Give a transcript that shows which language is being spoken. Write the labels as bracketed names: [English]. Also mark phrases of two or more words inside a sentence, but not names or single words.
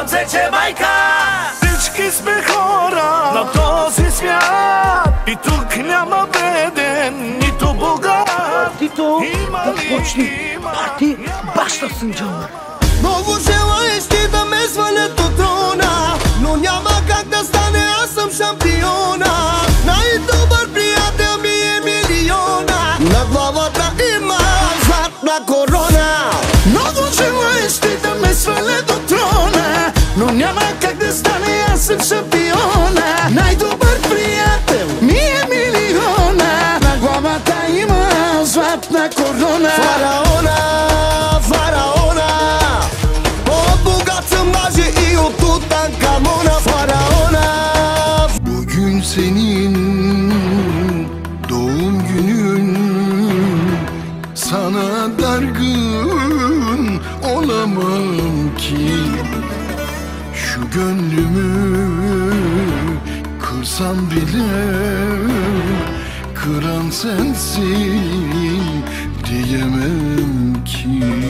[Bulgarian] Cię bajka. Всички сме хора на този свят, и тук няма беден, нито богат. Tito, почни парти, [Turkish] başlasın canım. [Bulgarian] Много желаещи да ме свалят от трона, но няма как да стане, аз съм шампиона. Най-добър приятел ми е милиона, на главата има златна корона. Много желаещи да ме свалят от трона, но няма как да стане, аз съм шампиона. Най-добър приятел ми е милиона, на главата има златна корона. Фараона, фараона, по-богат съм даже и от Тутанкамона. Фараона. [Turkish] Bugün senin doğum günün, sana dargın olamam ki. Şu gönlümü kırsam bile kıran sensin diyemem ki.